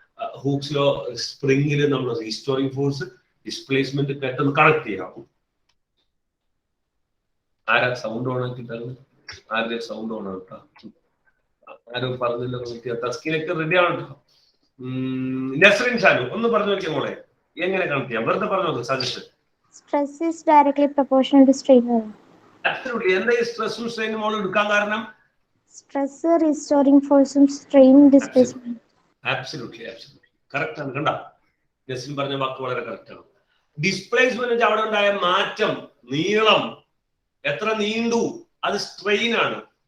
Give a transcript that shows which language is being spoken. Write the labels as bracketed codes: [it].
[ml] Hooke's law സ്പ്രിംഗിൽ നമ്മൾ restoring force, displacement പെട്ടെന്ന് connect ചെയ്യാമോ? ആരാ സൗണ്ട് ഓൺ ആക്കിയിട്ടാണ്? ആരുടെ സൗണ്ട് ഓൺ ആണ് കേട്ടോ? ആരും പറഞ്ഞില്ല. തസ്കിനൊക്കെ റെഡി ആണ് കേട്ടോ. നസ്രിൻ ഷാനു ഒന്ന് പറഞ്ഞു നോക്കിയ മോളെ, എങ്ങനെ കണക്ട് ചെയ്യാം? വെറുതെ പറഞ്ഞു നോക്ക്. Suggestion. [en] Stress is directly proportional to strain. Absolutely. [ml] എന്താ ഈ സ്ട്രെസ്സും സ്ട്രെയിനും മോൾ എടുക്കാൻ കാരണം? [en] Stress restoring force and strain displacement. Absolutely. Correct ആണ്. [ml] കണ്ട, നസ്രിൻ പറഞ്ഞ വാക്ക് വളരെ കറക്റ്റ് ആണ്. ഡിസ്പ്ലേസ്മെന്റ് അവിടെ ഉണ്ടായ മാറ്റം, നീളം, എത്ര നീണ്ടു, അത് സ്ട്രെയിൻ ആണ്.